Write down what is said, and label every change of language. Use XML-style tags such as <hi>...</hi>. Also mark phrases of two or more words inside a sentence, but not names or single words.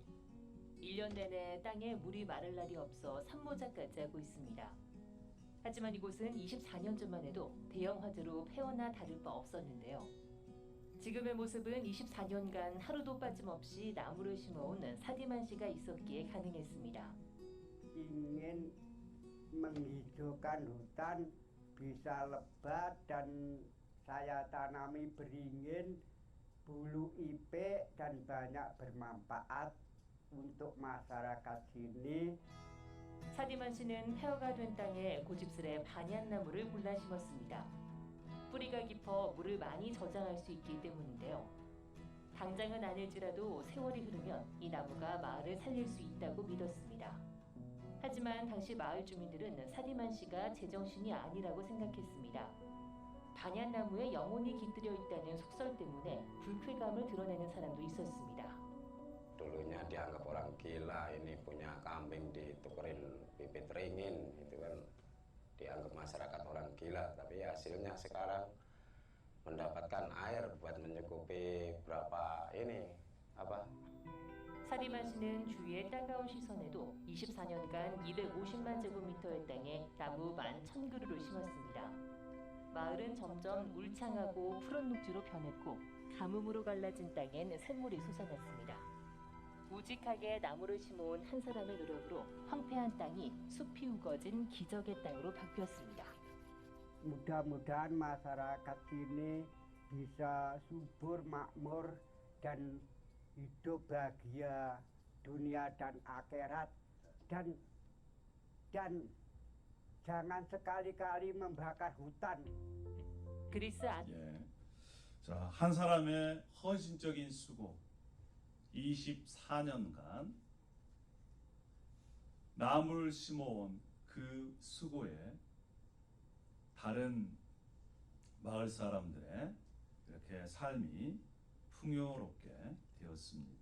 <ko>1년 내내 땅에 물이 마를 날이 없어 산모작까지 하고 있습니다. 하지만 이곳은 24년 전만 해도 대형 화재로 폐허나 다를 바 없었는데요. 지금의 모습은 24년간 하루도 빠짐없이 나무를 심어온 사디만 씨가 있었기에 가능했습니다.</ko> <id>ingin menghijaukan hutan bisa lebat dan saya tanami beringin, bulu ipe dan banyak bermanfaat untuk masyarakat sini.</id> <ko>사디만 씨는 폐허가 된 땅에 고집스레 반얀나무를 골라 심었습니다. 뿌리가 깊어 물을 많이 저장할 수 있기 때문인데요. 당장은 아닐지라도 세월이 흐르면 이 나무가 마을을 살릴 수 있다고 믿었습니다. 하지만 당시 마을 주민들은 사디만 씨가 제정신이 아니라고 생각했습니다. 반얀나무에 영혼이 깃들여 있다는 속설 때문에 불쾌감을 드러내는 사람도 있었습니다.</ko> <id>Dulunya dianggap orang gila, ini punya kambing ditukerin bibit ringin, itu kan dianggap masyarakat orang gila. Tapi hasilnya sekarang mendapatkan air buat mencukupi berapa ini</id> <ko>사디만 씨는 주위의 따가운 시선에도 24년간 250만 제곱미터의 땅에 나무 11,000그루를 심었습니다. 마을은 점점 울창하고 푸른 녹지로 변했고 가뭄으로 갈라진 땅엔 샘물이 솟아났습니다. 우직하게 나무를 심어온 한 사람의 노력으로 황폐한 땅이 숲이 우거진 기적의 땅으로 바뀌었습니다.</ko> <id>Mudah-mudahan masyarakat sini bisa subur, makmur, dan hidup bahagia dunia dan akhirat, dan jangan sekali-kali membakar hutan.</id> <ko>그리스 안 예. 자, 한 사람의 헌신적인 수고 24년간 나무를 심어온 그 수고에 다른 마을 사람들의 이렇게 삶이 풍요롭게 되었습니다.</ko>